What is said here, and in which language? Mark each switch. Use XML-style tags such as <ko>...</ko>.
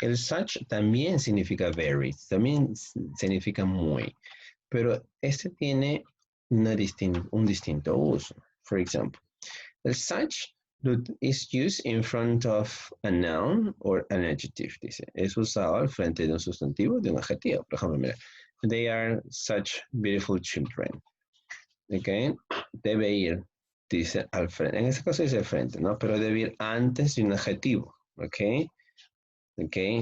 <es>El such también significa very, también significa muy, pero este tiene un distinto uso.</es> <en>For example, el such is used in front of a noun or an adjective, dice.</en> <es>Es usado al frente de un sustantivo, de un adjetivo. Por ejemplo, mira,</es> <en>they are such beautiful children.</en> <es>Okay. Debe ir, dice al frente. En este caso dice al frente, ¿no? Pero debe ir antes de un adjetivo. ¿Ok? ¿Ok?</es>